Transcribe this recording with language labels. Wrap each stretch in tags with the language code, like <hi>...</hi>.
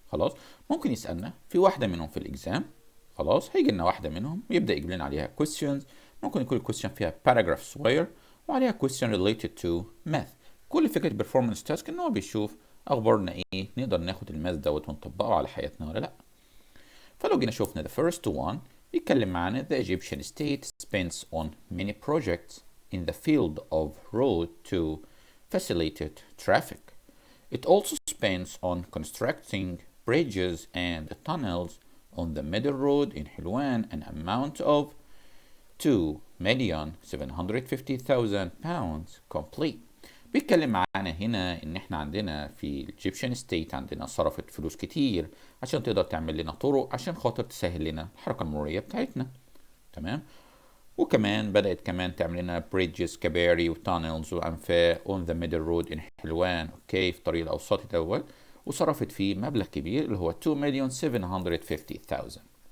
<ar>خلاص ممكن يسألنا في واحدة منهم في الإكزام، خلاص هيجي لنا واحدة منهم ويبدأ يجيب لنا عليها questions. ممكن يكون الكويستشن فيها باراجراف صغير وعليها</ar> <en>question related to math.</en> <ar>كل فكرة البرفورمانس تاسك إن هو بيشوف أخبارنا إيه، نقدر ناخد الماث دوت ونطبقه على حياتنا ولا لأ. فلو جينا شوفنا</ar> <en>the first one</en> <ar>بيتكلم معانا</ar> <en>the Egyptian state spends on many projects in the field of road to facilitate traffic. It also spends on constructing bridges and tunnels on the middle road in Hilwan an amount of 2,750,000 pounds complete.</en> <ar>بيتكلم معانا هنا ان احنا عندنا في الإيجيبشن ستيت عندنا صرفت فلوس كتير عشان تقدر تعمل لنا طرق عشان خاطر تسهل لنا الحركة المرورية بتاعتنا، تمام؟ وكمان بدأت كمان تعمل لنا بريدجز كباري وتانلز وأنفاق</ar> <en>on the middle road in</en> <ar>حلوان، اوكي، في الطريق الأوسطي الأول، وصرفت فيه مبلغ كبير اللي هو 2,750,000.</ar>